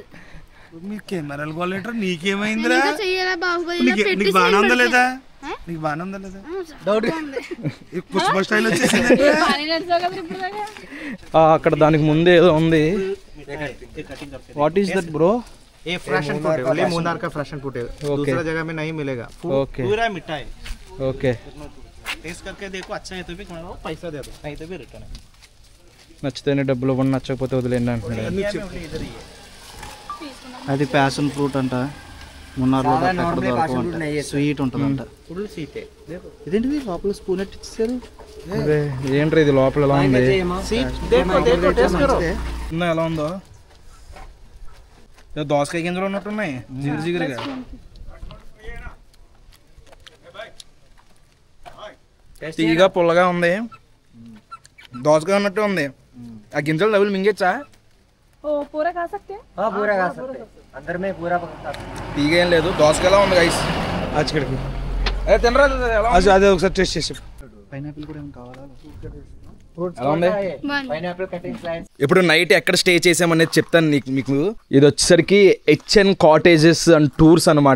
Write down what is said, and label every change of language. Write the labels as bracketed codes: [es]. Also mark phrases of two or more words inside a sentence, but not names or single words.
[te] మీ కెమెరాలు క్వాలిటీ నీకేమైందిరా? నీకు బాగానే ఉందా లేదా? నీకు బాగానే ఉందా లేదా? పుష్ప స్టైల్ వచ్చేసింది. అక్కడ దానికి ముందే ఏదో ఉంది. [en] What is that bro? [hi] ये [en] fresh and food [hi] है, मूनार का [en] fresh and food [hi] है, दूसरा जगह में नहीं मिलेगा। पूरा मीठा है। ओके, टेस्ट करके देखो, अच्छा है तो भी खाओ, पैसा दे दो, नहीं तो भी रिटर्न है। [te] నచ్చితేనే డబ్బులు ఇవ్వండి, నచ్చకపోతే వదిలేండి అంటున్నాడు. అది [en] passion fruit [te] అంట. మున్నార్లో స్వీట్ ఉంటుందంట. [en] full sweet. [te] ఇదేంటిది లోపల స్పూన్ ఎట్టి ఇచ్చారు? ఏంట్రా ఇది లోపల ఎలా ఉంది? ఎలా ఉందో దోసకాయ గింజలు ఉన్నట్టున్నాయి, జిగురు జిగురుగా. తీగా పుల్లగా ఉంది, దోసకాయ ఉన్నట్టు ఉంది. ఆ గింజలు డబ్బులు మింగేచ్చా? [hi] पूरा खा सकते हैं? हाँ पूरा खा सकते हैं, अंदर में पूरा खा सकते हैं। [te] తీగ ఏం లేదు, దోసకాయలా ఉంది గైస్. అచ్చడికి తినరా? అదే ఒకసారి టేస్ట్ చేసి. పైనాపిల్ కూడా ఏం కావాలా? ఎలా ఉంది? [en] Pineapple cutting slice. [te] ఇప్పుడు నైట్ ఎక్కడ స్టే చేసామనేది చెప్తాను మీకు. ఇది వచ్చేసరికి HN కాటేజెస్ అండ్ టూర్స్ అనమాట.